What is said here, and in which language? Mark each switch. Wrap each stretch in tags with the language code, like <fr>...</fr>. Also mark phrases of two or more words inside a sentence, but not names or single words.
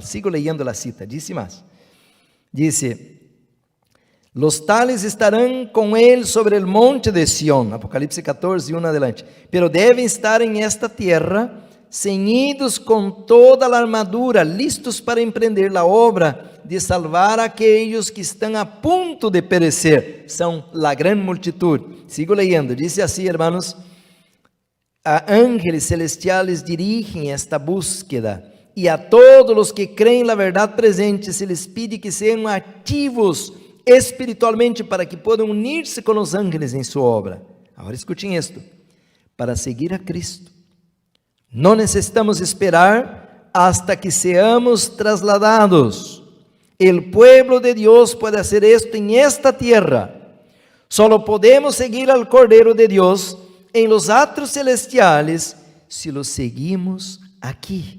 <es>Sigo leyendo la cita, dice más. Dice, los tales estarán con él sobre el monte de Sión.</es> <pt>Apocalipse 14:1</pt> <es>adelante. Pero deben estar en esta tierra ceñidos</es> <pt>com toda a armadura, listos para empreender a obra de salvar aqueles que estão a ponto de perecer. São a grande multitud.</pt> <es>Sigo leyendo,</es> <pt>diz assim,</pt> <es>hermanos: a ángeles celestiales dirigem esta búsqueda,</es> <pt>e a todos os que creem na verdade presente</pt> <es>se les pide</es> <pt>que sejam ativos espiritualmente para que possam unir-se com os ángeles em sua obra. Agora escutem isto: para seguir a Cristo, não necessitamos esperar</pt> <es>hasta que seamos trasladados. El pueblo de Dios puede hacer esto en esta tierra. Solo podemos seguir al Cordero de Dios en los atrios celestiales si lo seguimos aquí.</es>